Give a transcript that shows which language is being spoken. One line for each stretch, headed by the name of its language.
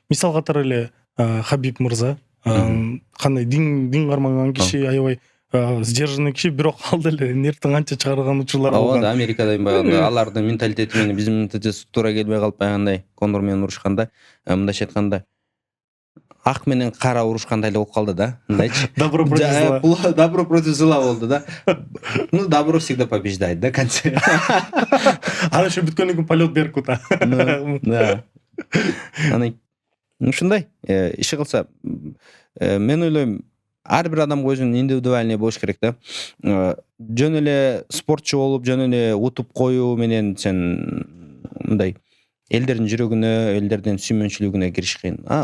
Kyrgyz: мисал катары эле Хабиб мырза кандай дин кармаган киши, аябай сдержанный киши, бирок ал деле нервтен канча чыгарган учурлар Ооба, болгон. Америкада баягы алардын менталитети менен биздин менталитет туура келбей калып, баягындай кондор менен урушканда, мындайча айтканда ак менен кара урушкандай эле болуп калды да, мындайчы.
Russian: Добро против зла. Добро против зла
Kyrgyz: болду да.
Russian: Ну, добро всегда побеждает, да, конце.
Kyrgyz: Анан ошо бүткөндөн кийин полет беркут. Да. Анан ушундай иши кылса, мен ойлойм, ар бир адамга өзүнүн индивидуальный болуш керек да. Жөн эле спортчу болуп, жөн эле утуп коюу менен сен мындай элдердин жүрөгүнө, элдердин сүймөнчүлүгүнө кириш кыйын.